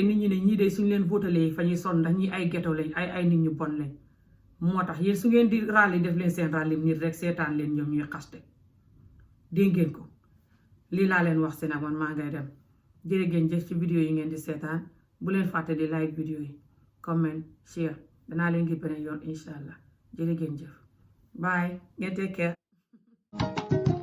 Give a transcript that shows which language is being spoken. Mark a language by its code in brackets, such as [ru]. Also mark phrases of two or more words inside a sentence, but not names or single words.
[wo] nit ñi ne ñii de suñ leen votalee fa ñuy sonn ndax ñi ay ghetto lañ ay nit ñu bon lañ moo tax yéen su ngeen di ràlli def leen seen ràlli nit rek seetaan leen ñoom ñuy xaste dégg ngeen ko lii laa leen wax si nag man maa ngay dem jërë ngeen jëf ci vidéo yi ngeen di seetaan bu leen fàtte di like vidéo yi comment share danaa leen ngi beneen yoon [ar] incha allah [wo] jërë ngeen jëf bye ngeen [en] take care